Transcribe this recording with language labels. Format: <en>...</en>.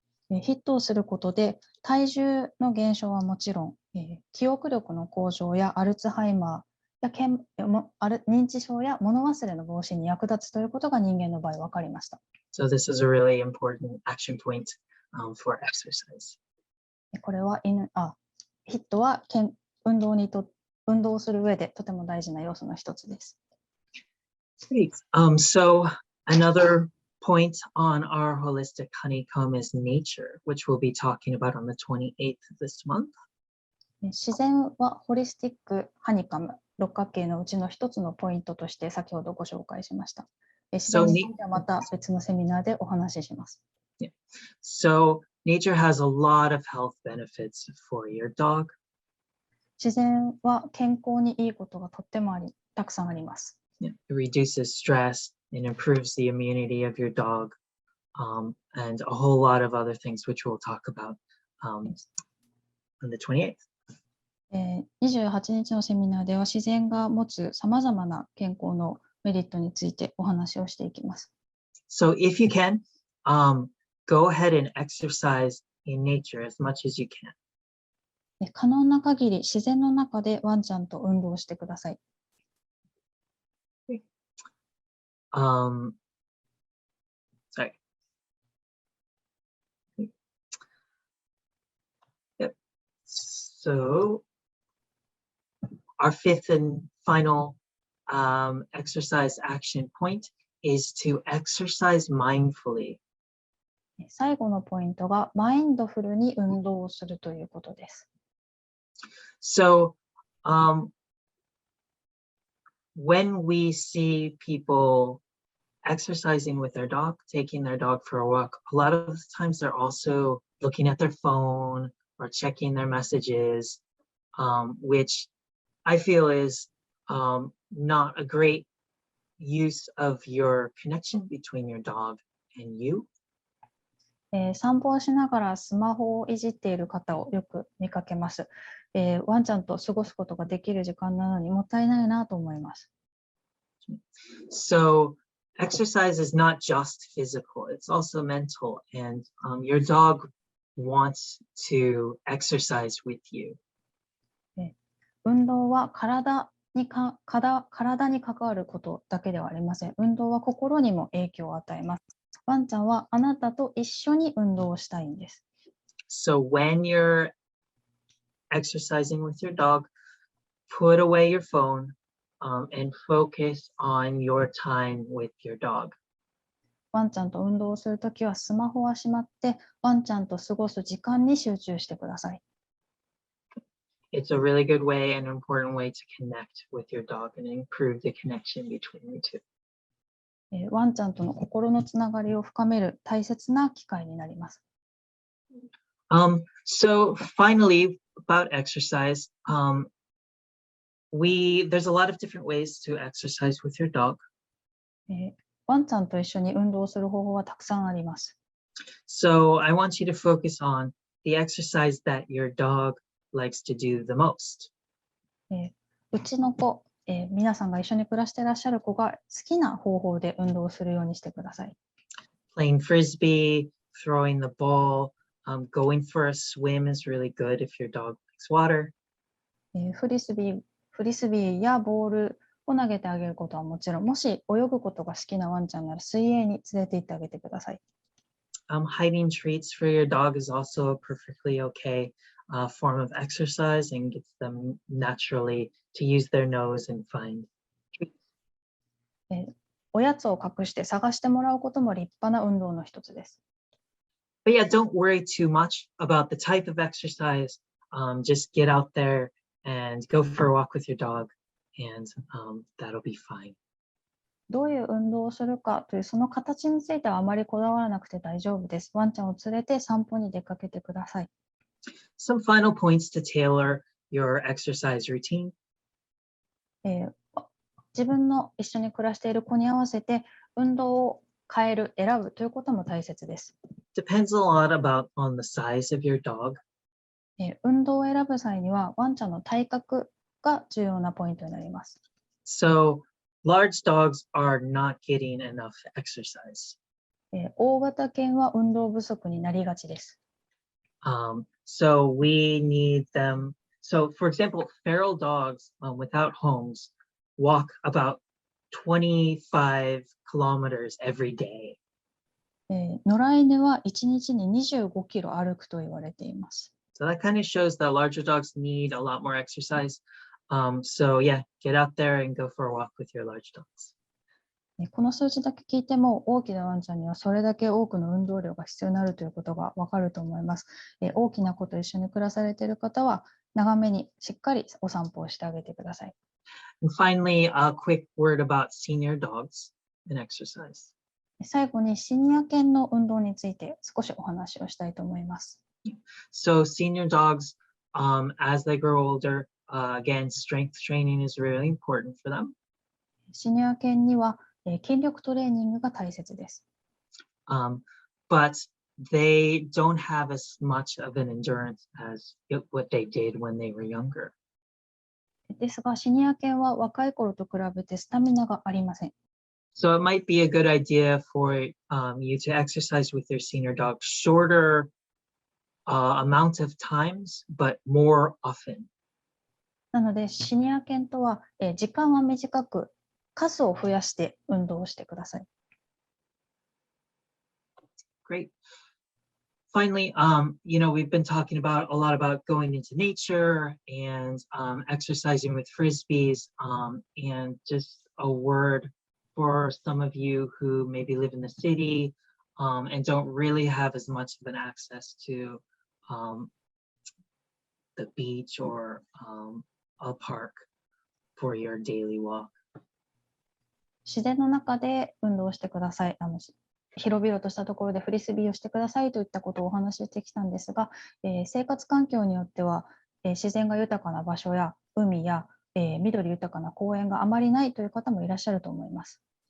<ja>ヒットをすることで体重の減少はもちろん、記憶力の向上やアルツハイマーや認知症や物忘れの防止に役立つということが人間の場合分かりました。</ja> <en>So this is a really important action point for exercise.</en> <ja>これはヒットは運動をする上でとても大事な要素の一つです。</ja> <en>Great. So another point on our holistic honeycomb is nature, which we'll be talking about on the 28th of this month.</en> <ja>自然はホリスティックハニカム、六角形のうちの一つのポイントとして先ほどご紹介しました。自然についてはまた別のセミナーでお話しします。</ja> <en>Yeah. So nature has a lot of health benefits for your dog.</en> <ja>自然は健康にいいことがとってもたくさんあります。</ja> <en>Yeah. It reduces stress and improves the immunity of your dog. and a whole lot of other things which we'll talk about on the 28th.</en> <ja>28日のセミナーでは自然が持つさまざまな健康のメリットについてお話をしていきます。</ja> <en>So if you can, go ahead and exercise in nature as much as you can.</en> <ja>可能な限り自然の中でワンちゃんと運動してください。</ja> <en>Sorry. Yep. So our fifth and final exercise action point is to exercise mindfully.</en> <ja>最後のポイントがマインドフルに運動をするということです。</ja> <en>So when we see people exercising with their dog, taking their dog for a walk, a lot of the times they're also looking at their phone or checking their messages, which I feel is not a great use of your connection between your dog and you.</en> <ja>散歩をしながらスマホをいじっている方をよく見かけます。ワンちゃんと過ごすことができる時間なのにもったいないなと思います。</ja> <en>So exercise is not just physical, it's also mental, and your dog wants to exercise with you.</en> <ja>運動は体に関わることだけではありません。運動は心にも影響を与えます。ワンちゃんはあなたと一緒に運動をしたいんです。</ja> <en>So when you're exercising with your dog, put away your phone and focus on your time with your dog.</en> <ja>ワンちゃんと運動をするときはスマホはしまって、ワンちゃんと過ごす時間に集中してください。</ja> <en>It's a really good way and an important way to connect with your dog and improve the connection between you two.</en> <ja>ワンちゃんとの心のつながりを深める大切な機会になります。</ja> <en>So finally, about exercise, there's a lot of different ways to exercise with your dog.</en> <ja>ワンちゃんと一緒に運動する方法はたくさんあります。</ja> <en>So I want you to focus on the exercise that your dog likes to do the most.</en> <ja>うちの子、皆さんが一緒に暮らしていらっしゃる子が好きな方法で運動するようにしてください。</ja> <en>Playing frisbee, throwing the ball, going for a swim is really good if your dog likes water.</en> <ja>フリスビーやボールを投げてあげることはもちろん、もし泳ぐことが好きなワンちゃんなら水泳に連れて行ってあげてください。</ja> <en>Hiding treats for your dog is also a perfectly okay form of exercise and gets them naturally to use their nose and find treats.</en> <ja>おやつを隠して探してもらうことも立派な運動の一つです。</ja> <en>But yeah, don't worry too much about the type of exercise. Just get out there and go for a walk with your dog, and that'll be fine.</en> <ja>どういう運動をするかというその形についてはあまりこだわらなくて大丈夫です。ワンちゃんを連れて散歩に出かけてください。</ja> <en>Some final points to tailor your exercise routine.</en> <ja>自分の一緒に暮らしている子に合わせて運動を選ぶということも大切です。</ja> <en>Depends a lot on the size of your dog.</en> <ja>運動を選ぶ際にはワンちゃんの体格が重要なポイントになります。</ja> <en>So large dogs are not getting enough exercise.</en> <ja>大型犬は運動不足になりがちです。</ja> <en>So we need them. So for example, feral dogs without homes walk about 25 kilometers every day.</en> <ja>野良犬は1日に25キロ歩くと言われています。</ja> <en>So that kind of shows that larger dogs need a lot more exercise. So yeah, get out there and go for a walk with your large dogs.</en> <ja>この数字だけ聞いても大きなワンちゃんにはそれだけ多くの運動量が必要になるということがわかると思います。大きな子と一緒に暮らされている方は長めにしっかりお散歩をしてあげてください。</ja> <en>And finally, a quick word about senior dogs and exercise.</en> <ja>最後にシニア犬の運動について少しお話をしたいと思います。</ja> <en>So senior dogs, as they grow older, again, strength training is really important for them.</en> <ja>シニア犬には筋力トレーニングが大切です。</ja> <en>but they don't have as much of an endurance as what they did when they were younger.</en> <ja>ですが、シニア犬は若い頃と比べてスタミナがありません。</ja> <en>So it might be a good idea for you to exercise with your senior dog shorter amount of times, but more often.</en> <ja>なので、シニア犬とは、時間は短く、数を増やして運動をしてください。</ja> <en>Great. Finally, we've been talking about a lot about going into nature and exercising with frisbees, and just a word for some of you who maybe live in the city and don't really have as much of an access to the beach or a park for your daily walk.</en> <ja>自然の中で運動をしてください。広々としたところでフリスビーをしてくださいといったことをお話ししてきたんですが、生活環境によっては、自然が豊かな場所や海や、緑豊かな公園があまりないという方もいらっしゃると思います。</ja>